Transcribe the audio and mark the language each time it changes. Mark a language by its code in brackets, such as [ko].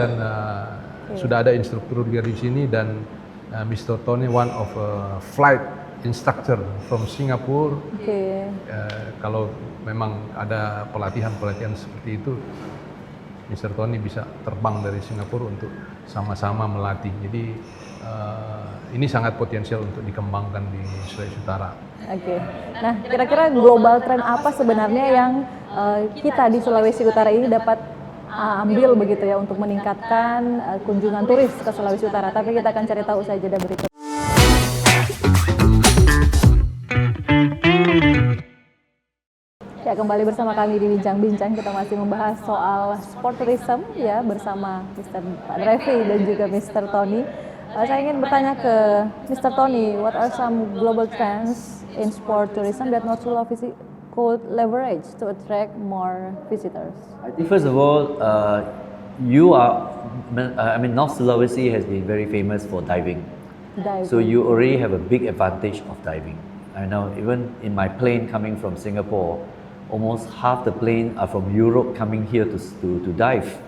[id] dan sudah ada instruktur dari sini, dan Mr. [en] Tony one of flight instructor from Singapore. [id] Oke. Kalau memang ada pelatihan seperti itu, Mr. Tony bisa terbang dari Singapura untuk sama-sama melatih. Jadi ini sangat potensial untuk dikembangkan di Sulawesi Utara. Oke. Nah, kira-kira global trend apa sebenarnya yang kita di Sulawesi Utara ini dapat ambil begitu ya untuk meningkatkan kunjungan turis ke Sulawesi Utara? Tapi kita akan cari tahu usai jeda berikut. Ya, kembali bersama kami di Bincang-Bincang. Kita masih membahas soal sport tourism ya bersama Mr. Revi dan juga Mr. Tony. Saya ingin bertanya ke Mr. [en] Tony, what are some global trends in sport tourism that North Sulawesi could leverage to attract more visitors? I think first of all, North Sulawesi has been very famous for diving. So you already have a big advantage of diving. I know even in my plane coming from Singapore, almost half the plane are from Europe coming here to dive.